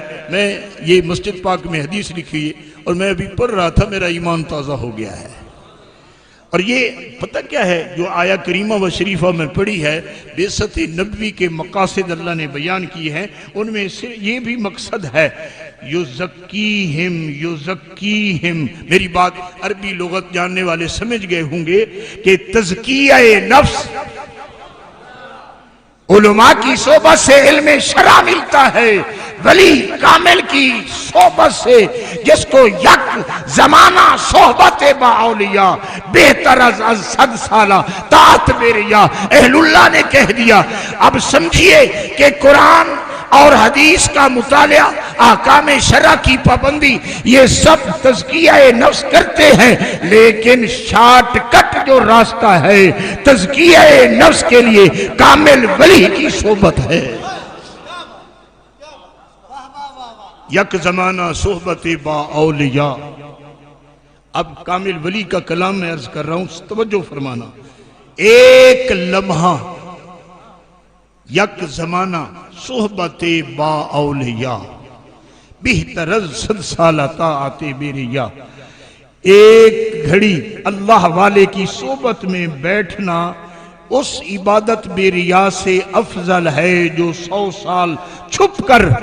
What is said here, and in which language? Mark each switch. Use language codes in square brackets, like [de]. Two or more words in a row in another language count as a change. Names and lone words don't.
[ur] میں یہ مسجد پاک میں حدیث لکھی ہے اور میں ابھی پڑھ رہا تھا، میرا ایمان تازہ ہو گیا ہے، اور یہ پتہ کیا ہے جو آیہ کریمہ و شریفہ میں پڑھی ہے، بعثت نبوی کے مقاصد اللہ نے بیان کی ہیں، ان میں سے یہ بھی مقصد ہے [ar] یزکیہم یزکیہم۔ [ur] میری بات عربی لغت جاننے والے سمجھ گئے ہوں گے کہ تزکیہ نفس علماء کی صحبت سے علم شرع ملتا ہے، ولی کامل کی صحبت سے، جس کو [fa] یک زمانہ صحبت با اولیاء بہتر از 100 سالہ طاعت بیریا [ur] اہل اللہ نے کہہ دیا۔ اب سمجھئے کہ قرآن اور حدیث کا مطالعہ، احکام شرع کی پابندی، یہ سب تزکیہ نفس کرتے ہیں، لیکن شارٹ کٹ جو راستہ ہے تزکیہ نفس کے لیے کامل ولی کی صحبت ہے۔ [fa] یک زمانہ صحبت با اولیاء۔ [ur] اب کامل ولی کا کلام میں عرض کر رہا ہوں، توجہ فرمانا۔ ایک لمحہ، [fa] یک زمانہ صحبت با اولیاء بہتر از 100 سالہ طاعت بیریا۔ [ur] ایک گھڑی اللہ والے کی صحبت میں بیٹھنا اس عبادت بیریا سے افضل ہے جو 100 سال چھپ کر۔